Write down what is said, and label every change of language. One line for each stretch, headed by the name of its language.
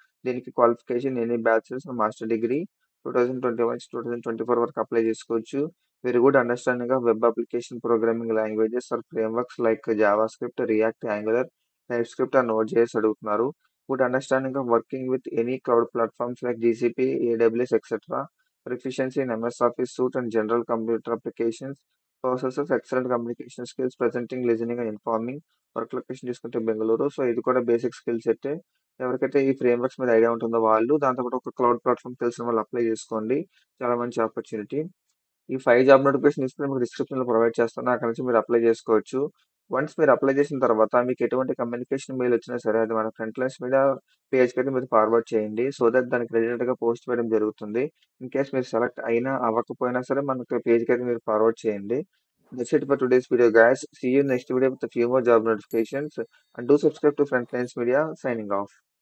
Telugu: దీనికి qualification any bachelors master degree. 2021-2024 వరకు apply చేసుకోవచ్చు.
English: Very good understanding of web application programming languages or frameworks like JavaScript, React, Angular, TypeScript and Node js అడుగుతున్నారు. Good understanding of working with any cloud platforms like GCP, AWS etcetera. Proficiency in MS Office suite and general computer applications. Possesses excellent communication skills, presenting, listening and informing.
Telugu: Work location చూసుకుంటే Bengaluru. So ఇది కూడా basic skill set. ఎవరికైతే ఈ frameworks మీద idea ఉంటుందో వాళ్ళు, దాంతోపాటు ఒక క్లౌడ్ ప్లాట్ఫామ్ తెలిసిన వాళ్ళు అప్లై చేసుకోండి. చాలా మంచి ఆపర్చునిటీ. ఈ 5 జాబ్ నోటిఫికేషన్ ఇస్తే మీకు డిస్క్రిప్షన్ లో ప్రొవైడ్ చేస్తాను. అక్కడ నుంచి మీరు అప్లై చేసుకోవచ్చు. వన్స్ మీరు అప్లై చేసిన తర్వాత మీకు ఎటువంటి కమ్యూనికేషన్ మెయిల్ వచ్చినా సరే అది మన ఫ్రంట్ లైన్స్ మీద పేజ్కి అయితే మీరు ఫార్వర్డ్ చేయండి. సో దట్ దానికి రిలేటెడ్ గా పోస్ట్ చేయడం జరుగుతుంది. ఇన్ కేస్ మీరు సెలెక్ట్ అయినా అవ్వకపోయినా సరే మనకి పేజ్కి అయితే మీరు ఫార్వర్డ్ చేయండి.
English: That's it for today's video, guys. See you next video with a few more job notifications. And do subscribe to Frontlines Media. Signing off.